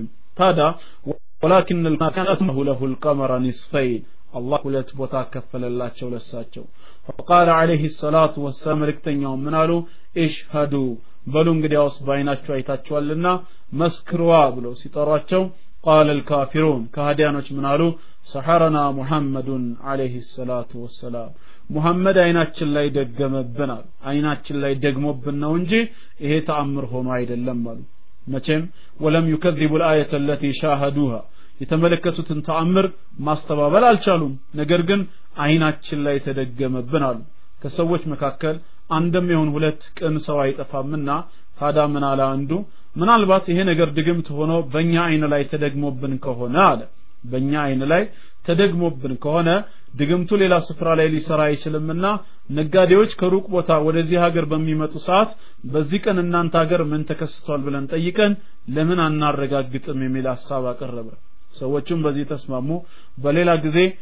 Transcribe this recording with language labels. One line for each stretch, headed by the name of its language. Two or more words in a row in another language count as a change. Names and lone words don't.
Arabic: هذا ولكن المكان له القمر نصفين الله
Amharic: ሁለት ቦታ ከፈለላቸው ለሳቸው
Arabic: فقال عليه الصلاه والسلام
Amharic: ለክተኛው ምን አሉ اشهدوا በሉ እንግዲያውስ ባይናችሁ አይታችኋልና መስክሩዋ ብሎ ሲጠሯቸው
Arabic: قال الكافرون
Amharic: ከሃዲያኖች ምን አሉ
Arabic: سحرنا محمد عليه الصلاه والسلام محمد
Amharic: አይናችን ላይ ደገመብን አይናችን ላይ ደግሞብን ነው እንጂ ይሄ ተአምር ሆኖ አይደለም አሉ መቼም
Arabic: ولم يكذبوا الايه التي شاهدوها
Amharic: የተመለከቱትን ተአምር ማስተባበል አልቻሉም ነገር ግን አይናችን ላይ ተደገመብን አሉ ከሰዎች መካከል አንድም ይሁን ሁለት ቅን ሰው አይጠፋምና ታዳ ምን አለ አንዱ ምናልባት ይሄ ነገር ድግምት ሆኖ በእኛ አይን ላይ ተደግሞብን ከሆነ አለ በእኛ አይን ላይ ተደግሞብን ከሆነ ድግምቱ ሌላ ስፍራ ላይ ሊሰራ አይችልምና ነጋዴዎች ከሩቅ ቦታ ወደዚህ ሀገር በሚመጡ ሰዓት በዚህ ቀን እናንተ ሀገር ምን ተከስቷል ብለን ጠይቀን ለምን አናረጋግጥም የሚል ሐሳብ አቀረበ ሰዎችም በዚህ ተስማሙ በሌላ ጊዜ